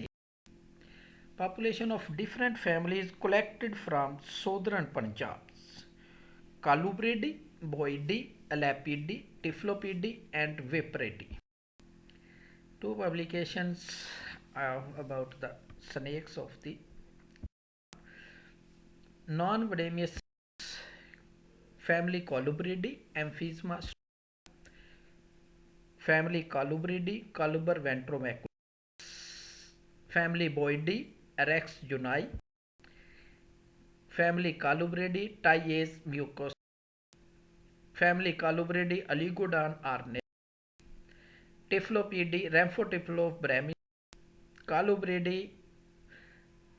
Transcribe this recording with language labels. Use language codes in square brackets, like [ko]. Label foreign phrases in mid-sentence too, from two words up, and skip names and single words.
[en] Population of different families collected from southern Punjab: Colubridae, Boidae, Elapidae, Typhlopidae, and Viperidae. 2 publications about the snakes of the non-venomous family Colubridae, Emphysema, family Colubridae, Coluber ventromaculus, family Boidae, Rex junai, family Colubridae, Tyes mucos, family Colubridae, Oligodon arne, Typhlopidae, Rhamphotyphlo brahmi, Colubridae,